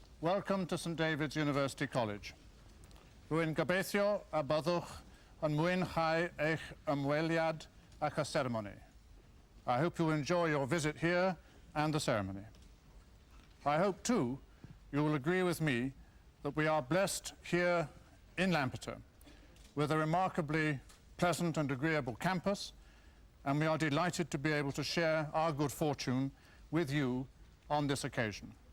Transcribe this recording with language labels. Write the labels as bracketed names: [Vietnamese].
[English] Welcome to St David's University College. [Welsh] Rwy'n gobeithio a byddwch yn mwynhau eich ymweliad ac y ceremony. [English] I hope you enjoy your visit here and the ceremony. I hope too you will agree with me that we are blessed here in Lampeter with a remarkably pleasant and agreeable campus, and we are delighted to be able to share our good fortune with you on this occasion.